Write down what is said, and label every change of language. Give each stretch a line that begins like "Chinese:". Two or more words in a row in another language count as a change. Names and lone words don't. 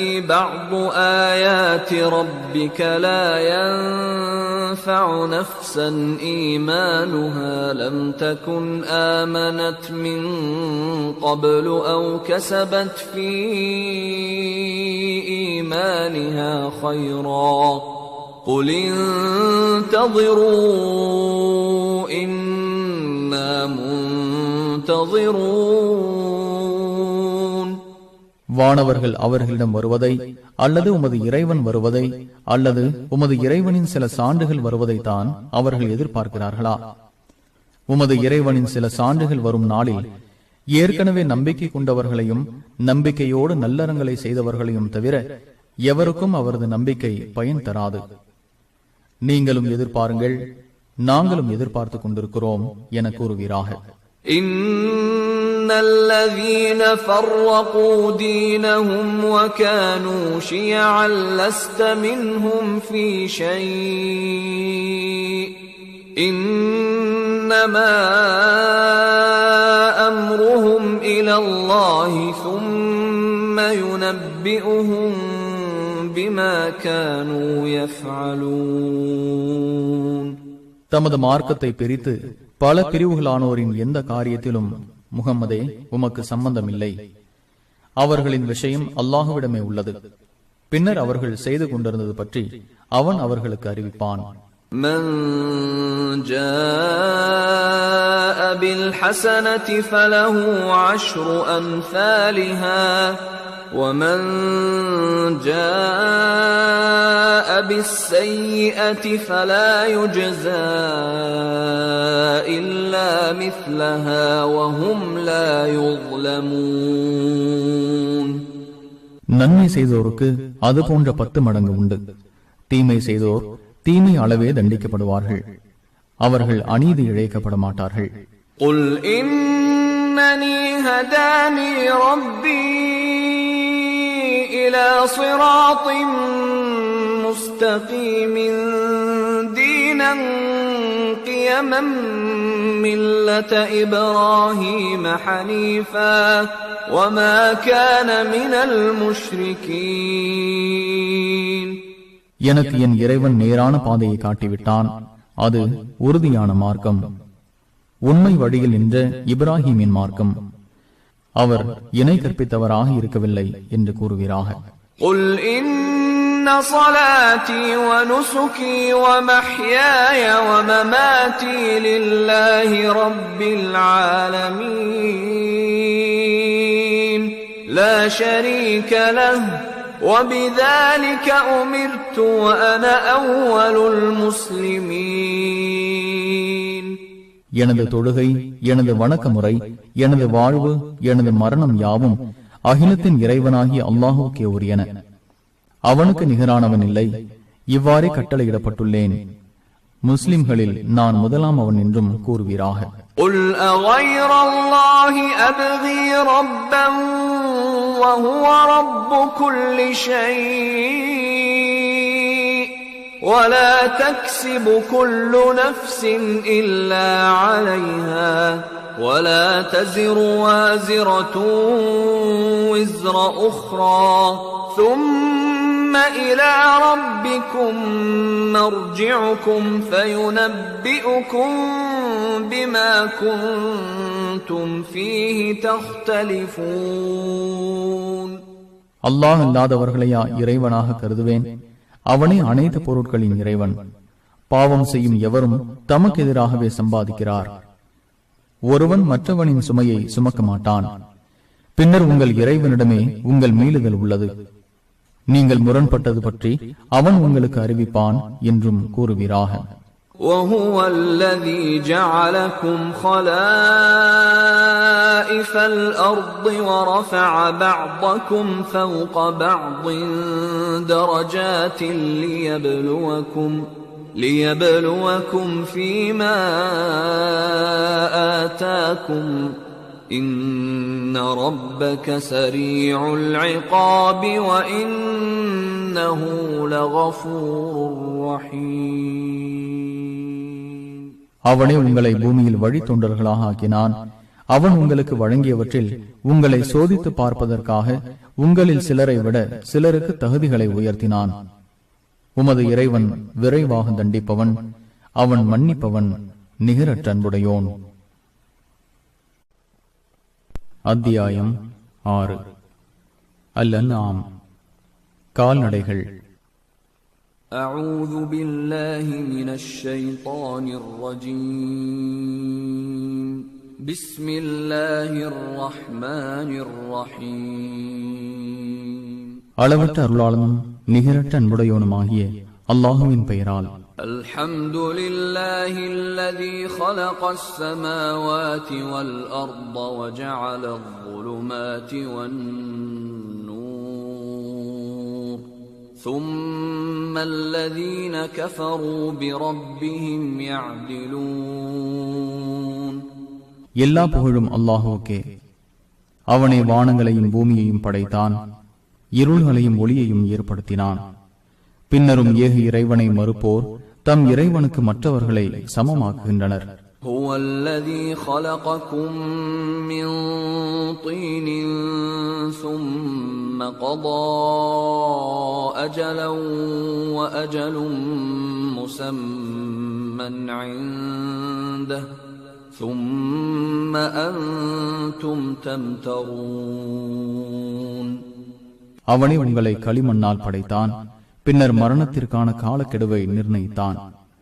Arabic: بعض آيات ربك لا ينفع نفسا إيمانها لم تكن آمنت من قبل أو كسبت في إيمانها خيرا قل انتظروا إنا منتظرون.
Tamil: வானவர்கள் அவர்களிடம் வருவதை அல்லது உமது இறைவன் வருவதை அல்லது உமது இறைவனின் சில சான்றுகள் வருவதைத்தான் அவர்கள் எதிர்பார்க்கிறார்களா? உமது இறைவனின் சில சான்றுகள் வரும் நாளில் ஏற்கனவே நம்பிக்கை கொண்டவர்களையும் நம்பிக்கையோடு நல்லறங்களை செய்தவர்களையும் தவிர எவருக்கும் அவரது நம்பிக்கை பயன் தராது. நீங்களும் எதிர்பாருங்கள், நாங்களும் எதிர்பார்த்துக் கொண்டிருக்கிறோம் என கூறுவீராக.
Arabic: إن الذين فرقوا دينهم وكانوا شيعا لست منهم في شيء إنما أمرهم إلى الله ثم ينبئهم يُنَبِّئُهُم بِمَا كَانُوا يَفْعَلُونَ.
Tamil: தமது மார்க்கத்தை பிரித்து பல பிரிவுகளானோரின் எந்த காரியத்திலும் முகம்மதே உமக்கு சம்பந்தம் இல்லை. அவர்களின் விஷயம் அல்லாஹுவிடமே உள்ளது. பின்னர் அவர்கள் செய்து கொண்டிருந்தது பற்றி அவன் அவர்களுக்கு அறிவிப்பான்.
Arabic: مَنْ جَاءَ بِالْحَسَنَةِ فَلَهُ عَشْرُ أَمْثَالِهَا وَمَنْ جَاءَ بِالسَّيِّئَةِ فَلَا يُجْزَى إِلَّا مِثْلَهَا وَهُمْ لَا يُظْلَمُونَ.
Tamil: நன்மை செய்தோருக்கு அது போன்ற 10 மடங்கு உண்டு. தீமை செய்தோர் தீமை அளவே தண்டிக்கப்படுவார்கள். அவர்கள் அநீதி இழைக்கப்பட மாட்டார்கள்.
Arabic: قُلْ إِنَّنِي هَدَانِي رَبِّي إِلَى صِرَاطٍ مُسْتَقِيمٍ دِينًا قِيَمًا مِلَّةَ إِبْرَاهِيمَ حَنِيفًا وَمَا كَانَ مِنَ الْمُشْرِكِينَ.
Tamil: எனக்கு என் இறைவன் நேரான பாதையை காட்டிவிட்டான். அது உறுதியான மார்க்கம், உண்மை வழியில் நின்ற இப்ராஹிமின் மார்க்கம். அவர் இணை கற்பித்தவராக இருக்கவில்லை என்று கூறுவீராக.
Arabic: قُلْ إِنَّ صَلَاتِي وَنُسُكِي وَمَحْيَايَ وَمَمَاتِي لِلَّهِ رَبِّ الْعَالَمِينَ لَا شَرِيكَ لَهُ وَبِذَلِكَ أُمِرْتُ وَأَنَا أَوَّلُ الْمُسْلِمِينَ.
Tamil: எனது தொழுகை, எனது வணக்க முறை, எனது வாழ்வு, எனது மரணம் யாவும் அகிலத்தின் இறைவனாகிய அல்லாஹுக்கே உரியன. அவனுக்கு நிகரானவன் இல்லை. இவ்வாறே கட்டளையிடப்பட்டுள்ளேன். முஸ்லிம்களில் நான் முதலாம் அவன் என்றும் கூறுவீராக.
Arabic: قُلْ أَغَيْرَ اللَّهِ أَبْغِي رَبًّا وَهُوَ رَبُّ كُلِّ شَيْءٍ وَلَا تَكْسِبُ كُلُّ نَفْسٍ إِلَّا عَلَيْهَا وَلَا تَزِرُ وَازِرَةٌ وِزْرَ أُخْرَى ثُمَّ إِلَى رَبِّكُمْ مَرْجِعُكُمْ فَيُنَبِّئُكُمْ بِمَا كُنْتُمْ فِيهِ تَخْتَلِفُونَ.
Tamil: அல்லாஹ் அல்லாதவர்களையா இறைவனாக கருதுவேன்? அவனே அனைத்து பொருட்களின் இறைவன். பாவம் செய்யும் எவரும் தமக்கு எதிராகவே சம்பாதிக்கிறார். ஒருவன் மற்றவனின் சுமையை சுமக்க மாட்டான். பின்னர் உங்கள் இறைவனிடமே உங்கள் மீளுதல் உள்ளது. நீங்கள் முரண்பட்டது பற்றி அவன் உங்களுக்கு அறிவிப்பான் என்றும் கூறுவீராக.
Arabic: وَهُوَ الَّذِي جَعَلَكُمْ خَلَائِفَ الْأَرْضِ وَرَفَعَ بَعْضَكُمْ فَوْقَ بَعْضٍ دَرَجَاتٍ لِيَبْلُوَكُمْ فِيمَا آتَاكُمْ إِنَّ رَبَّكَ سَرِيعُ الْعِقَابِ وَإِنَّهُ لَغَفُورٌ رَحِيمٌ.
Tamil: அவனே உங்களை பூமியில் வழி தொண்டர்களாக ஆக்கினான். அவன் உங்களுக்கு வழங்கியவற்றில் உங்களை சோதித்து பார்ப்பதற்காக உங்களில் சிலரை விட சிலருக்கு தகுதிகளை உயர்த்தினான். உமது இறைவன் விரைவாக தண்டிப்பவன், அவன் மன்னிப்பவன், நிகரற்ற அன்புடையோன். அத்தியாயம் 6. அல்-அன்ஆம், கால்நடைகள்.
Arabic: أعوذ بالله من الشيطان الرجيم. بسم الله الرحمن الرحيم.
Tamil: அளவற்ற அருளாளனும் நிகரற்ற அன்புடையோனுமாகிய அல்லாஹுவின் பெயரால்.
Arabic: الحمد لله الذي خلق السماوات والأرض وجعل الظلمات والنور ثم الذين كفروا بربهم يعدلون.
Tamil: எல்லா புகழும் அல்லாஹுவுக்கே. அவனே வானங்களையும் பூமியையும் படைத்தான், இருள்களையும் ஒளியையும் ஏற்படுத்தினான். பின்னரும் ஏக இறைவனை மறுப்போர் தம் இறைவனுக்கு மற்றவர்களை சமமாக்குகின்றனர்.
Arabic: هو الذي خلقكم من طين ثم قضى أجلا وأجل مسمى عنده ثم أنتم تمترون.
Tamil: அவனே உங்களை களிமண்ணால் படைத்தான், பின்னர் மரணத்திற்கான காலக்கெடுவை நிர்ணயித்தான்.